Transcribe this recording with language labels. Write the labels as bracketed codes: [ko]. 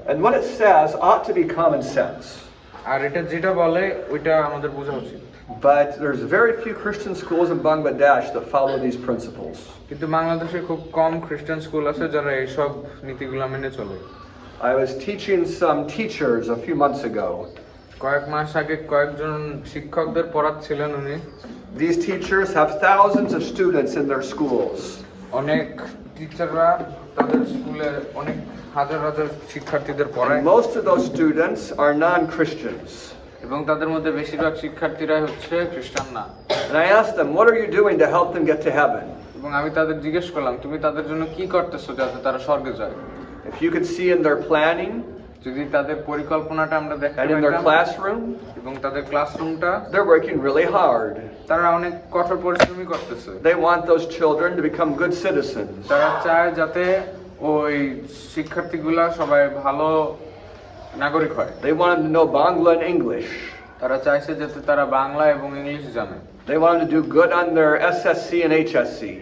[en] And what it says ought to be common sense. [bn] আর এটা যেটা বলে ওইটা আমাদের বোঝা উচিত। [en] But there's very few Christian schools in Bangladesh that follow these principles. [bn] কিন্তু বাংলাদেশে খুব কম খ্রিস্টান স্কুল আছে যারা এইসব নীতিগুলো মেনে চলে। [en] I was teaching some teachers a few months ago. [bn] কয়েক মাস আগে কয়েকজন শিক্ষকদের পড়াচ্ছিলেন উনি। [en] These teachers have thousands of students in their schools. [bn] অনেক টিচাররা তাদের স্কুলে অনেক হাজার হাজার শিক্ষার্থীদের পড়ায়। [en] And most of those students are non-Christians. [bn] এবং তাদের মধ্যে বেশিরভাগ শিক্ষার্থীরাই হচ্ছে খ্রিস্টান না। [en] And I asked them, what are you doing to help them get to heaven? [bn] এবং আমি তাদের জিজ্ঞেস করলাম তুমি তাদের জন্য কি করতেছো যাতে তারা স্বর্গে যায়? [en] If you could see in their planning [bn] যদি তাদের পরিকল্পনাটা আমরা দেখতে [en] and in their [bn] পাইতাম [en] classroom, [bn] এবং তাদের ক্লাসরুমটা [en] they're working really hard. [bn] তারা অনেক কঠোর পরিশ্রমই করতেছে। [en] They want those children to become good citizens. [bn] তারা চায় যাতে ওই শিক্ষার্থীগুলা সবাই ভালো নাগরিক হয়। [en] They want them to know Bangla and English. [bn] তারা চাইছে যাতে তারা বাংলা এবং ইংলিশ জানে। [en] They want them to do good on their SSC and HSC.